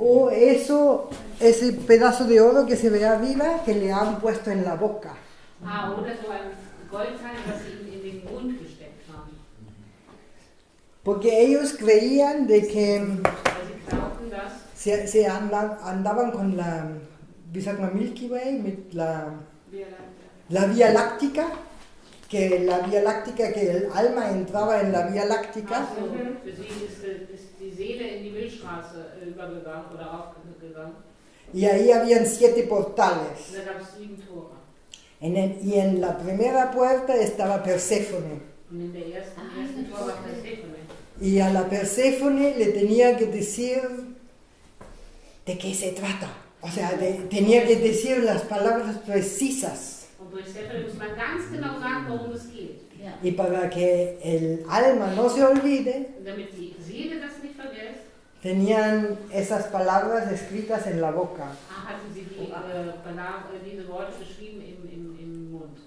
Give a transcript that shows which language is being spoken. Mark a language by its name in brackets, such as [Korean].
[Spanish] O eso, ese pedazo de oro que se ve arriba que le han puesto en la boca. [German] Ah, oder so ein Goldteil, was sie in den Mund gesteckt haben. [Spanish] Porque ellos creían de que [German] Weil sie glaubten, dass [Spanish] se andaban con la, [German] wie sagt man, [English] Milky Way, [German] mit [Spanish] la Vía Láctica, que la Vía Láctica, que el alma entraba en la Vía Láctica. [German] Also, für sie ist die Seele in die Milchstraße übergegangen oder aufgegangen. [Spanish] Y ahí habían 7 portales. [German] Und da gab es 7 Tore. [Spanish] Y en la primera puerta estaba Perséfone. [German] Und in der ersten Tor war Persephone. [Spanish] Y a la Perséfone le tenía que decir de qué se trata. O sea, tenía que decir las palabras precisas. [German] Und durch Persephone muss man ganz genau sagen, worum es geht. Ja. [Spanish] Y para que el alma no se olvide, [German] Und damit die Seele das nicht vergisst, [Spanish] tenían esas palabras escritas en la boca. [German] hatten sie diese Worte geschrieben im Mund.